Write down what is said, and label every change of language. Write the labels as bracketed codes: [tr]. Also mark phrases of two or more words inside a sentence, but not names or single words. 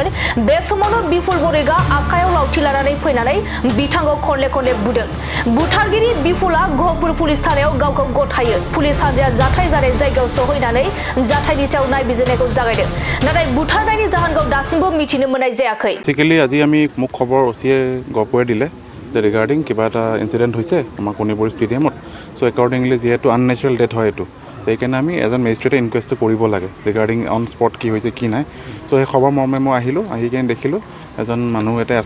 [brx] बे समावनो बिपुल बरिकआ आखायाव लावथि लानानै फैनानै बिथांखौ खनले खनले बुदों। बुथारगिरि बिपुलआ गहपुर पुलिस थानायाव गावखौ गथायो। पुलिस हानजाया जाथाय जानाय जायगायाव सहैनानै जाथायनि सायाव नायबिजिरनायखौ जागायदों। नाथाय बुथारनायनि जाहोनखौ दासिमबो मिथिनो मोननाय जायाखै। [as] बेसिकली আজি আমি মোক খবৰ ওচিয়ে গহপুৰে দিলে যে ৰিগাৰ্ডিং কিবা এটা ইনসিডেন্ট হৈছে আমাৰ কণিপুৰ ষ্টেডিয়ামত। [en] so accordingly [as] যেহেতু [en] unnatural death [as] হয় এইটো, সেইকাৰণে আমি এজন মেজিষ্ট্ৰেটে ইনকুৱেষ্টটো কৰিব লাগে [en] regarding on spot [as] কি হৈছে কি নাই। সো সেই খবৰ মৰ্মে মই আহিলোঁ, আহি কিনে দেখিলোঁ এজন মানুহ এটা আছে।